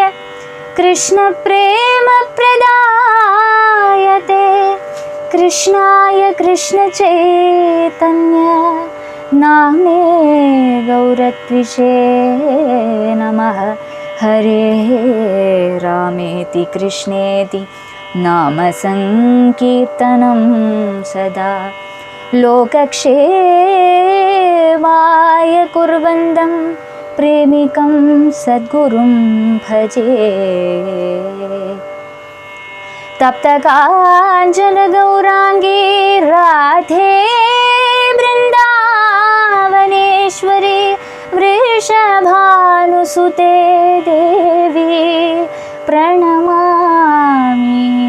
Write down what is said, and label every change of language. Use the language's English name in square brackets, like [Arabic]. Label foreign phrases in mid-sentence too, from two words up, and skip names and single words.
[Sanskrit] कृष्ण प्रेम प्रदायते कृष्णाय कृष्ण चैतन्य नाम्ने गौरत्विषे नमः. हरे रामेति कृष्णेति नाम सङ्कीर्तनं सदा लोकक्षेमाय कुर्वन्तं प्रेमिकं सद्गुरुं भजे. तप्तकाञ्चन गौरांगी राधे वृन्दावनेश्वरी वृषभानुसुते देवी प्रणमामि.